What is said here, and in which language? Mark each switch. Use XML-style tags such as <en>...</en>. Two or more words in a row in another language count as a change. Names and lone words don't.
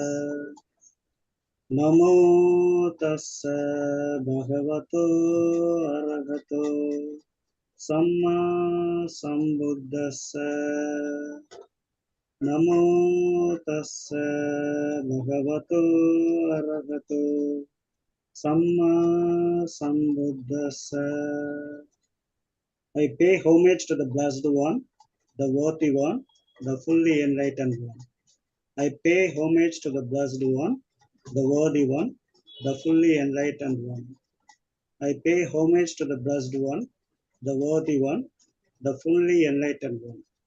<pi>Namo tassa bhagavato arahato samma sambuddhassa. Namo tassa bhagavato arahato Samma Sambuddhassa.</pi> <en>I pay homage to the Blessed One, the Worthy One, the fully enlightened one. I pay homage to the Blessed One, the Worthy One, the fully enlightened one. I pay homage to the Blessed One, the Worthy One, the fully enlightened one.</en>